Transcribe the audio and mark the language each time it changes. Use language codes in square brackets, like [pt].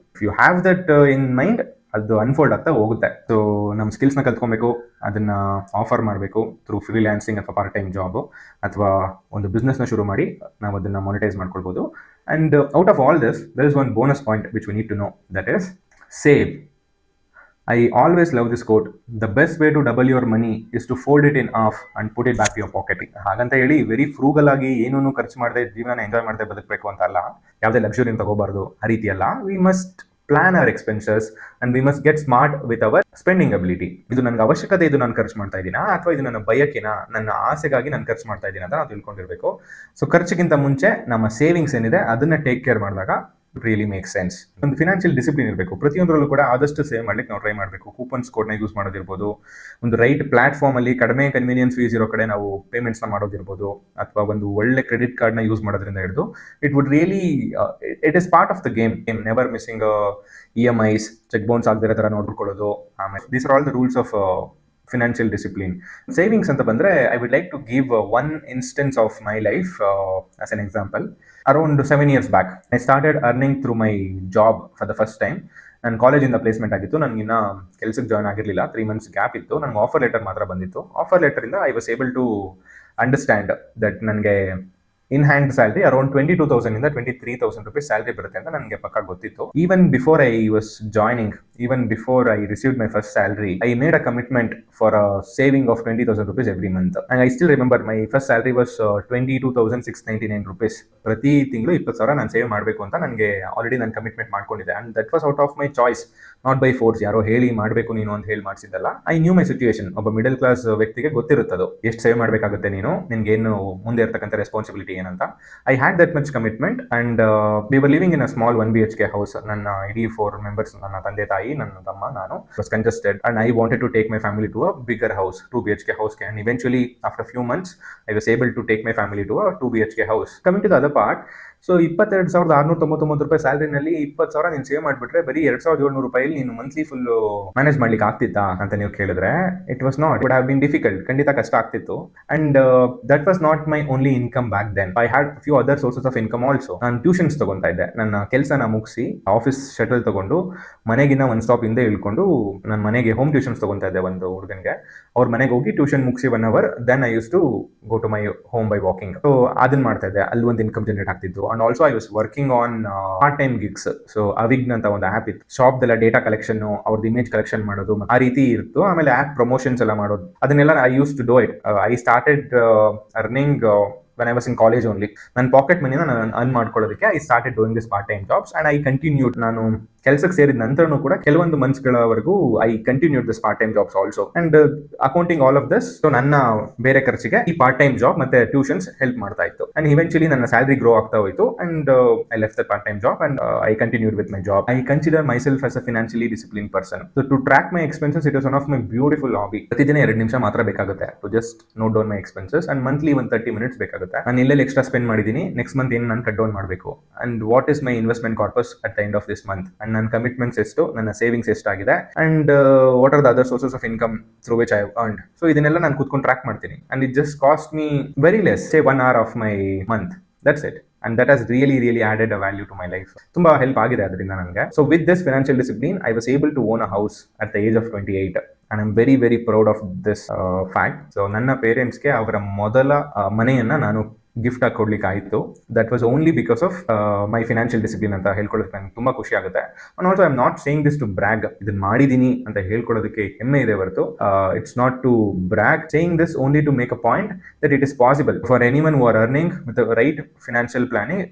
[en] if you have that in mind, [kn] ಅದು unfold ಆಗ್ತಾ ಹೋಗುತ್ತೆ. ಸೊ ನಮ್ಮ ಸ್ಕಿಲ್ಸ್ನ ಕಲ್ತ್ಕೊಬೇಕು, ಅದನ್ನ ಆಫರ್ ಮಾಡಬೇಕು ಥ್ರೂ ಫ್ರೀಲ್ಯಾನ್ಸಿಂಗ್ ಅಥವಾ ಪಾರ್ಟ್ ಟೈಮ್ ಜಾಬು, ಅಥವಾ ಒಂದು ಬಿಸ್ನೆಸ್ನ ಶುರು ಮಾಡಿ ನಾವು ಅದನ್ನ ಮಾನಿಟೈಸ್ ಮಾಡ್ಕೊಳ್ಬೋದು. [en] And out of all this there is one bonus point which we need to know, that is save. I always love this quote. The best way to double your money is to fold it in half and put it back to your pocket. [kn] ಹಾಗಂತ ಹೇಳಿ very ಫ್ರೂಗಲ್ ಆಗಿ ಏನೂ ಖರ್ಚು ಮಾಡದೆ ಜೀವನ enjoy ಮಾಡದೆ ಬದುಕಬೇಕು ಅಂತ ಅಲ್ಲ, ಯಾವುದೇ ಲಕ್ಸುರಿ ತಗೋಬಾರ್ದು ಆ ರೀತಿ ಅಲ್ಲ. [en] We must plan our expenses and we must get smart with our spending ability. [kn] ಇದು ನನಗೆ ಅವಶ್ಯಕತೆ, ಇದು ನಾನು ಖರ್ಚು ಮಾಡ್ತಾ ಇದ್ದೀನಾ ಅಥವಾ ಇದು ನನ್ನ ಬಯಕೆನಾ, ನನ್ನ ಆಸೆಗಾಗಿ ನಾನು ಖರ್ಚು ಮಾಡ್ತಾ ಇದ್ದೀನಿ ಅಂತ ನಾವು ತಿಳ್ಕೊಂಡಿರ್ಬೇಕು. ಸೊ ಖರ್ಚಿಗಿಂತ ಮುಂಚೆ ನಮ್ಮ ಸೇವಿಂಗ್ಸ್ ಏನಿದೆ ಅದನ್ನ ಟೇಕ್ ಕೇರ್ ಮಾಡಿದಾಗ [en] Really make sense. [kn] ಒಂದು ಫಿನಾನ್ಷಿಯಲ್ ಡಿಸಿಪ್ಲಿನ್ ಇರಬೇಕು. ಪ್ರತಿಯೊಂದರಲ್ಲೂ ಕೂಡ ಆದಷ್ಟು ಸೇವ್ ಮಾಡ್ಲಿಕ್ಕೆ ನಾವು ಟ್ರೈ ಮಾಡಬೇಕು. ಕೂಪನ್ಸ್ ಕೋಡ್ನ ಯೂಸ್ ಮಾಡೋದಿರ್ಬೋದು, ಒಂದು ರೈಟ್ ಪ್ಲಾಟ್ಫಾರ್ಮ್ ಅಲ್ಲಿ ಕಡಿಮೆ ಕನ್ವೀನಿಯನ್ಸ್ ಫೀಸ್ ಇರೋ ಕಡೆ ನಾವು ಪೇಮೆಂಟ್ಸ್ನ ಮಾಡೋದಿರ್ಬೋದು, ಅಥವಾ ಒಂದು ಒಳ್ಳೆ ಕ್ರೆಡಿಟ್ ಕಾರ್ಡ್ನ ಯೂಸ್ ಮಾಡೋದ್ರಿಂದ ಹಿಡಿದು [en] It would really it is part of the game. Never missing EMIs, [kn] check bounce ಆಗದಿರೋ ಥರ ನೋಡ್ಕೊಳ್ಳೋದು. [en] ಆಮೇಲೆ these are all the rules of financial discipline. [kn] Savings ಅಂತ ಬಂದರೆ [en] I would like to give one instance of my life as an example. Around 7 years back, I started earning through my job for the first time. [kn] ನಾನು ಕಾಲೇಜಿಂದ placement ಆಗಿತ್ತು, ನನಗಿನ್ನ ಕೆಲಸಕ್ಕೆ join ಆಗಿರಲಿಲ್ಲ, 3 months gap ಇತ್ತು. ನನಗೆ offer letter ಮಾತ್ರ ಬಂದಿತ್ತು. Offer ಲೆಟರಿಂದ [en] I was able to understand that [kn] ನನಗೆ ಇನ್ ಹ್ಯಾಂಡ್ ಸ್ಯಾಲ್ರಿ ಅರೌಂಡ್ 22,000 ಇಂದ 23,000 rupees ಸ್ಯಾಲ್ರಿ ಬರುತ್ತೆ ಅಂತ ನನಗೆ ಪಕ್ಕ ಗೊತ್ತಿತ್ತು. [en] Even before I was joining, even before I received my first salary, I made a commitment for a saving of 20,000 rupees every month. And I still remember my first salary was 22,699 rupees. [kn] ಪ್ರತಿ ತಿಂಗಳು 20,000 ನಾನು save ಮಾಡಬೇಕು ಅಂತ ನನಗೆ already ನಾನು commitment ಮಾಡ್ಕೊಂಡಿದ್ದೆ. [en] And that was out of my choice, not by force. [kn] ಯಾರೋ ಹೇಳಿ ಮಾಡಬೇಕು ನೀನು ಅಂತ ಹೇಳಿ ಮಾಡಿಸಿದ್ದಲ್ಲ. [en] I knew my situation. [kn] ಒಬ್ಬ ಮಿಡಲ್ ಕ್ಲಾಸ್ ವ್ಯಕ್ತಿಗೆ ಗೊತ್ತಿರುತ್ತದು ಎಷ್ಟು ಸೇವ್ ಮಾಡಬೇಕಾಗುತ್ತೆ ನೀನು, ನಿನ್ಗೇನು ಮುಂದೆ ಇರ್ತಕ್ಕಂಥ ರೆಸ್ಪಾನ್ಸಿಬಿಲಿಟಿ ಏನಂತ. [en] I had that much commitment and we were living in a small 1 BHK house. [kn] ನನ್ನ ಇಡೀ 4 members, ನನ್ನ ತಂದೆ ತಾಯಿ, ನನ್ನ ತಮ್ಮ, ನಾನು, [en] Was congested and I wanted to take my family to a bigger house, 2 BHK house. And eventually after few months I was able to take my family to a 2 BHK house. Coming to the other part, [kn] so 22,699 ರೂಪಾಯಿ ಸ್ಯಾಲರಿನಲ್ಲಿ 20,000 ನೀನು save ಮಾಡಿಬಿಟ್ರೆ ಬರೀ 2,700 ರೂಪಾಯಿ ನೀನು monthly full manage ಮಾಡ್ಲಿಕ್ಕೆ ಆಗ್ತಿತ್ತಾ ಅಂತ ನೀವು ಕೇಳಿದ್ರೆ, [en] It was not. Would have been difficult, [kn] ಖಂಡಿತ ಕಷ್ಟ ಆಗ್ತಿತ್ತು. [en] And that was not my only income back then. I had few other sources of income also. [kn] ನಾನು ಟ್ಯೂಷನ್ಸ್ ತಗೊಂತಾ ಇದ್ದೆ. ನನ್ನ ಕೆಲಸನ ಮುಗಿಸಿ ಆಫೀಸ್ ಶಟಲ್ ತಗೊಂಡು ಮನೆಗಿನ್ನ ಒಂದು ಸ್ಟಾಪ್ ಹಿಂದೆ ಇಳ್ಕೊಂಡು ನನ್ನ ಮನೆಗೆ ಹೋಮ್ ಟ್ಯೂಷನ್ಸ್ ತಗೊಂತಾ ಇದ್ದೆ ಒಂದು ಹುಡುಗನಿಗೆ. ಅವ್ರ ಮನೆಗೆ ಹೋಗಿ ಟ್ಯೂಷನ್ ಮುಗಿಸಿ 1 hour, [en] Then I use to go to my home by walking. [kn] So ಅದನ್ನ ಮಾಡ್ತಾ ಇದ್ದೆ, ಅಲ್ಲಿ ಒಂದು ಇನ್ಕಮ್ ಜನರೇಟ್ ಆಗ್ತಿತ್ತು. [en] And also I was working on part time gigs. [kn] So ಅವಿಗ್ನ್ ಅಂತ ಒಂದು ಆ್ಯಪ್ ಇತ್ತು, ಶಾಪ್ದೆಲ್ಲ ಡೇಟಾ ಕಲೆಕ್ಷನ್, ಅವ್ರದ್ದು ಇಮೇಜ್ ಕಲೆಕ್ಷನ್ ಮಾಡೋದು ಆ ರೀತಿ ಇತ್ತು. ಆಮೇಲೆ ಆ್ಯಪ್ ಪ್ರಮೋಷನ್ಸ್ ಎಲ್ಲ ಮಾಡೋದು, ಅದನ್ನೆಲ್ಲ [en] I use to do it. I started earning when I was in college only. [kn] ನನ್ನ ಪಾಕೆಟ್ ಮನಿನ ನಾನು ಅರ್ನ್ ಮಾಡ್ಕೊಳ್ಳೋದಕ್ಕೆ [en] I started doing this part time jobs and I continued. [kn] ನಾನು ಕೆಲಸಕ್ಕೆ ಸೇರಿದ ನಂತರನೂ ಕೂಡ ಕೆಲವೊಂದು ಮಂತ್ಸ್ಗಳವರೆಗೂ [en] I continued this part time jobs also and accounting all of this. [kn] So ನನ್ನ ಬೇರೆ ಖರ್ಚಿಗೆ ಈ ಪಾರ್ಟ್ ಟೈಮ್ ಜಾಬ್ ಮತ್ತೆ ಟ್ಯೂಷನ್ಸ್ ಹೆಲ್ಪ್ ಮಾಡ್ತಾ ಇತ್ತು. [en] and eventually [kn] ನನ್ನ ಸ್ಯಾಲರಿ ಗ್ರೋ ಆಗ್ತಾ ಹೋಯಿತು [en] And I left the part time job and I continued with my job. I consider myself as a financially discipline person. So to track my expenses it is one of my beautiful hobby. [kn] ಪ್ರತಿದಿನ 2 ನಿಮಿಷ ಮಾತ್ರ ಬೇಕಾಗುತ್ತೆ [en] To just note down my expenses and monthly 30 minutes ಬೇಕಾಗುತ್ತೆ. [kn] ನಾನು ಎಲ್ಲೆಲ್ಲಿ extra spend ಮಾಡಿದ್ದೀನಿ, next month ಏನು ನಾನು ಕಟ್ ಡೌನ್ ಮಾಡಬೇಕು [en] and what is my investment corpus at the end of this month and [kn] ನನ್ನ ಕಮಿಟ್ಮೆಂಟ್ಸ್ ಎಷ್ಟು, ನನ್ನ ಸೇವಿಂಗ್ಸ್ ಎಷ್ಟಾಗಿದೆ [en] And what are the other sources of income through which I have earned. [kn] So ಇದನ್ನೆಲ್ಲ ನಾನು ಕೂತ್ಕೊಂಡು track ಮಾಡ್ತೀನಿ [en] And it just cost me very less, say 1 hour of my month. That's it. And that has really added a value to my life. [kn] ತುಂಬಾ help ಆಗಿದೆ ಅದರಿಂದ ನನಗೆ. [en] So with this financial discipline, I was able to own a house at the age of 28. And I'm very proud of this fact. [kn] So ನನ್ನ ಪೇರೆಂಟ್ಸ್ಗೆ ಅವರ ಮೊದಲ ಮನೆಯನ್ನ ನಾನು gift ಆಗಿ ಕೊಡ್ಲಿಕ್ಕೆ ಆಯಿತು. [en] that was only because of my financial discipline [kn] ಅಂತ ಹೇಳ್ಕೊಳ್ಳೋದಕ್ಕೆ ನನಗೆ ತುಂಬ ಖುಷಿ ಆಗುತ್ತೆ. [en] And also I am not saying this to brag. [kn] ಇದನ್ನ ಮಾಡಿದ್ದೀನಿ ಅಂತ ಹೇಳ್ಕೊಳ್ಳೋದಕ್ಕೆ ಹೆಮ್ಮೆ ಇದೆ ಹೊರತು [en] It's not to brag. Saying this only to make a point that it is possible for anyone who are earning with right financial planning.